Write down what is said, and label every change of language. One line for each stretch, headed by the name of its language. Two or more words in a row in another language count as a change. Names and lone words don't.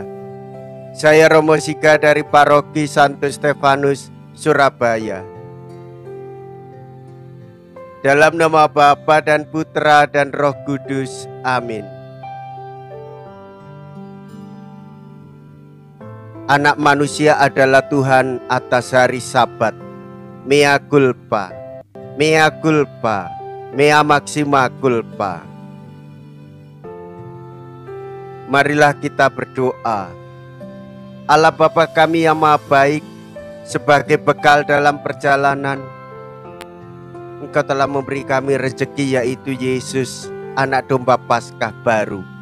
Indonesian: Saya Romo Siga dari Paroki Santo Stefanus, Surabaya. Dalam nama Bapa dan Putra dan Roh Kudus. Amin. Anak manusia adalah Tuhan atas hari Sabat.
Latin: Mea culpa, mea culpa, mea maxima culpa.
Indonesian: Marilah kita berdoa. Allah Bapa kami yang Maha Baik, sebagai bekal dalam perjalanan, Engkau telah memberi kami rezeki, yaitu Yesus, anak domba Paskah baru.